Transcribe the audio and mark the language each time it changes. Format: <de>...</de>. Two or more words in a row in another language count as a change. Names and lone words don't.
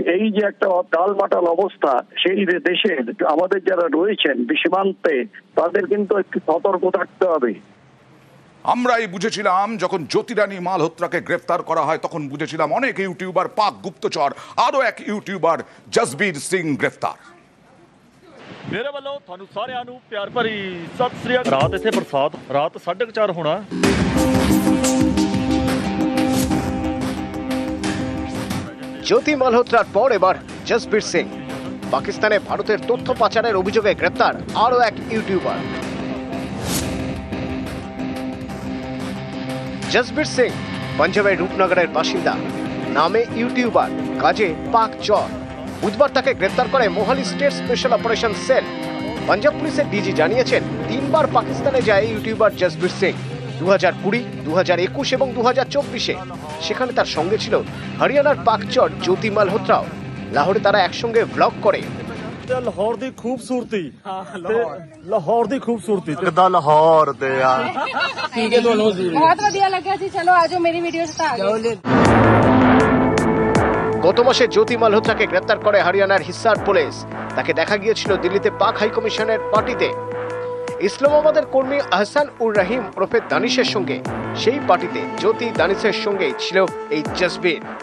<bn>এই যে একটা টালমাটাল অবস্থা, সেই দেশে আমাদের যারা রয়েছেন সীমান্তে, তাদের কিন্তু একটু সতর্ক থাকতে হবে। আমরাই বুঝেছিলাম যখন জ্যোতিরানী মালহোত্রাকে গ্রেফতার করা হয়, তখন বুঝেছিলাম অনেক ইউটিউবার, পাক গুপ্তচর, আরো এক ইউটিউবার জসবীর সিং গ্রেফতার।</bn> <pa>ਮੇਰੇ ਵੱਲੋਂ ਤੁਹਾਨੂੰ ਸਾਰਿਆਂ ਨੂੰ ਪਿਆਰ ਭਰੀ ਸਤਿ ਸ੍ਰੀ ਅਕਾਲ। ਰਾਤ ਇੱਥੇ ਬਰਸਾਤ, ਰਾਤ 4:30 ਹੋਣਾ।</pa> <bn>জ্যোতি মালহোত্রার পর এবার জসবীর সিং। পাকিস্তানে ভারতের তথ্য পাচারের অভিযোগে গ্রেপ্তার আরও এক ইউটিউবার। জসবীর সিং পাঞ্জাবের রূপনগরের বাসিন্দা, নামে ইউটিউবার, কাজে পাক চর। বুধবার তাকে গ্রেপ্তার করে মোহালি স্টেট স্পেশাল অপারেশন সেল। পাঞ্জাব পুলিশের ডিজি জানিয়েছেন, 3 বার পাকিস্তানে যায় ইউটিউবার জসবীর সিং। 2020, 2021 এবং 2024-এ সেখানে তার সঙ্গে ছিল হরিয়ানার পাকচর জ্যোতি মালহোত্রাও। লাহোরে তারা একসঙ্গে ব্লগ করে।</bn> <pa>ਲਾਹੌਰ ਦੀ ਖੂਬਸੂਰਤੀ, ਲਾਹੌਰ ਦੀ ਖੂਬਸੂਰਤੀ ਕਿਦਾਂ ਲਾਹੌਰ ਤੇ ਆ ਠੀਕ ਹੈ ਤੁਹਾਨੂੰ ਬਹੁਤ ਵਧੀਆ ਲੱਗਿਆ ਜੀ। ਚਲੋ ਆਜੋ ਮੇਰੀ ਵੀਡੀਓ ਤੇ ਆ ਜਾਓ।</pa> <bn>গত মাসে জ্যোতি মালহোত্রাকে গ্রেপ্তার করে হরিয়ানার হিসার পুলিশ। তাকে দেখা গিয়েছিল দিল্লিতে পাক হাইকমিশনের পার্টিতে। ইসলামাবাদের কর্মী আহসান উর রহিম ওরফে দানিশের সঙ্গে সেই পার্টিতে জ্যোতি দানিশের সঙ্গে ছিল এই জসবীর।</bn>